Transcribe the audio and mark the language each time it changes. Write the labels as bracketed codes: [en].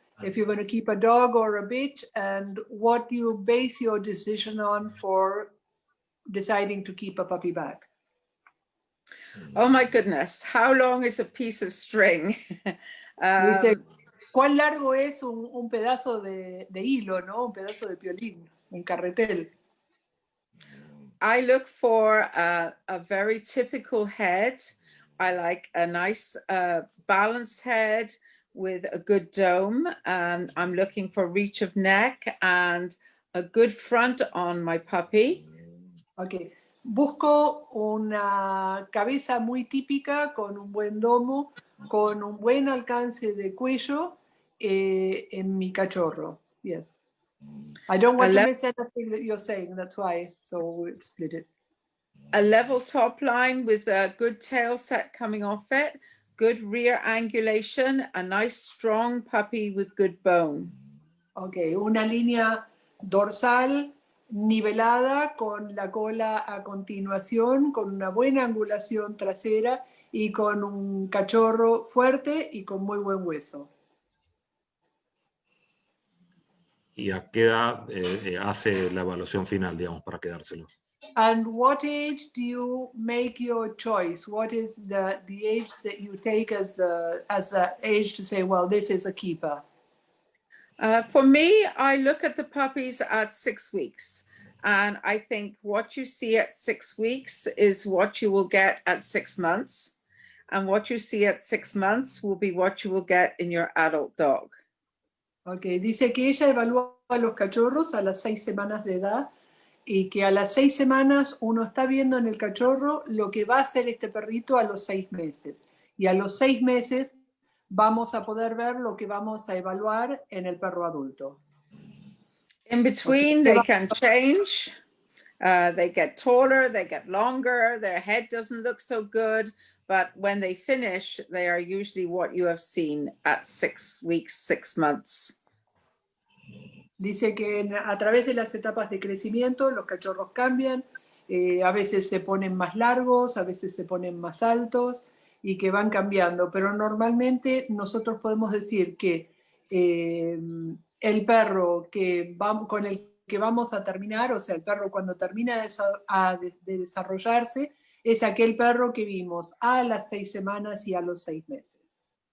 [en] If you're going to keep a dog or a bitch, and what do you base your decision on for deciding to keep a puppy back? Oh my goodness, how long is a piece of string? [es] Dice, ¿cuán largo es un pedazo de hilo, ¿no? Un pedazo de piolín, un carretel? [en] I look for a very typical head. I like a nice balanced head with a good dome. I'm looking for reach of neck and a good front on my puppy. Okay. [es] Busco una cabeza muy típica con un buen domo, con un buen alcance de cuello en mi cachorro. [en] Yes. I don't want to miss anything that you're saying, that's why, so we split it. A level top line with a good tail set coming off it, good rear angulation, a nice strong puppy with good bone. [es] Okay, una línea dorsal nivelada con la cola a continuación, con una buena angulación trasera y con un cachorro fuerte y con muy buen hueso. ¿Y a qué edad hace la evaluación final, digamos, para quedárselo? [en] And what age do you make your choice? What is the age that you take as a age to say, well, this is a keeper? For me, I look at the puppies at 6 weeks. And I think what you see at 6 weeks is what you will get at 6 months. And what you see at 6 months will be what you will get in your adult dog. [es] Okay, dice que ella evalúa a los cachorros a las 6 semanas de edad y que a las 6 semanas uno está viendo en el cachorro lo que va a hacer este perrito a los 6 meses. Y a los 6 meses vamos a poder ver lo que vamos a evaluar en el perro adulto. [en] In between, they can change. They get taller, they get longer, their head doesn't look so good, but when they finish, they are usually what you have seen at 6 weeks, 6 months. [es] Dice que a través de las etapas de crecimiento los cachorros cambian, a veces se ponen más largos, a veces se ponen más altos y que van cambiando, pero normalmente nosotros podemos decir que el perro con el que vamos a terminar, o sea, el perro cuando termina de desarrollarse, es aquel perro que vimos a las 6 semanas y a los 6 meses.